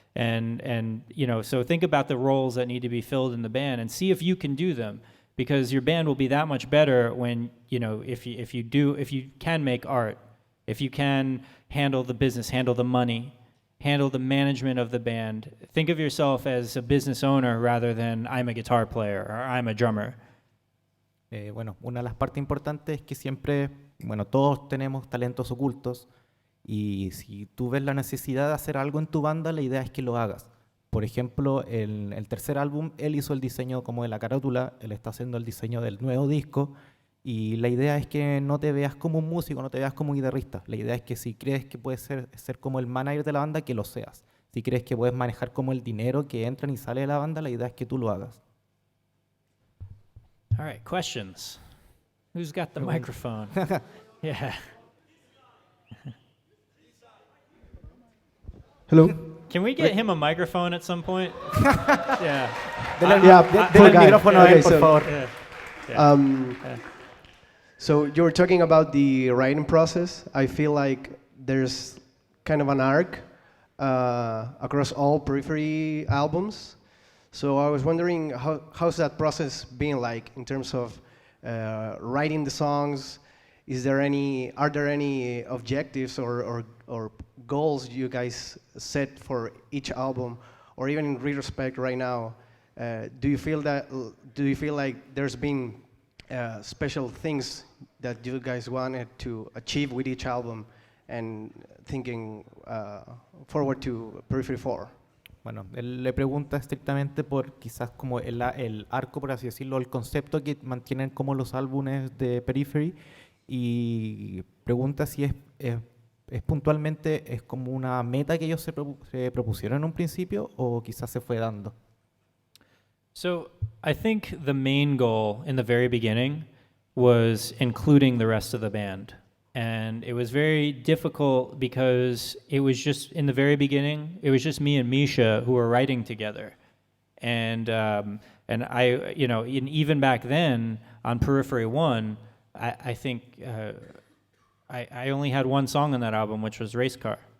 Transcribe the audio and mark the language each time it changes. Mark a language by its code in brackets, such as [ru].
[en] And so think about the roles that need to be filled in the band and see if you can do them, because your band will be that much better when, if you can make art, if you can handle the business, handle the money, handle the management of the band. Think of yourself as a business owner rather than I'm a guitar player or I'm a drummer. [es] Bueno, una de las partes importantes es que siempre, todos tenemos talentos ocultos, y si tú ves la necesidad de hacer algo en tu banda, la idea es que lo hagas. Por ejemplo, el tercer álbum, él hizo el diseño como de la carátula, él está haciendo el diseño del nuevo disco, y la idea es que no te veas como un músico, no te veas como un guitarrista. La idea es que si crees que puedes ser como el manager de la banda, que lo seas. Si crees que puedes manejar como el dinero que entra y sale de la banda, la idea es que tú lo hagas. [en] All right, questions. Who's got the microphone? Yeah. Hello. Can we get him a microphone at some point? Yeah. [es] Dele el micrófono a él, por favor. [en] Yeah. So you were talking about the writing process. I feel like there's kind of an arc across all Periphery albums. So I was wondering, how's that process been like in terms of writing the songs? Are there any objectives or goals you guys set for each album, or even in retrospect right now? Do you feel like there's been special things that you guys wanted to achieve with each album, and thinking forward to Periphery 4? [es] Bueno, él le pregunta estrictamente por quizás como el arco, por así decirlo, el concepto que mantienen como los álbumes de Periphery, y pregunta si es puntualmente, es como una meta que ellos se propusieron en un principio, o quizás se fue dando. [en] So I think the main goal in the very beginning was including the rest of the band. And it was very difficult because it was just, in the very beginning, it was just me and Misha who were writing together. And I, and even back then on Periphery 1, I think I only had one song on that album, which was Race Car.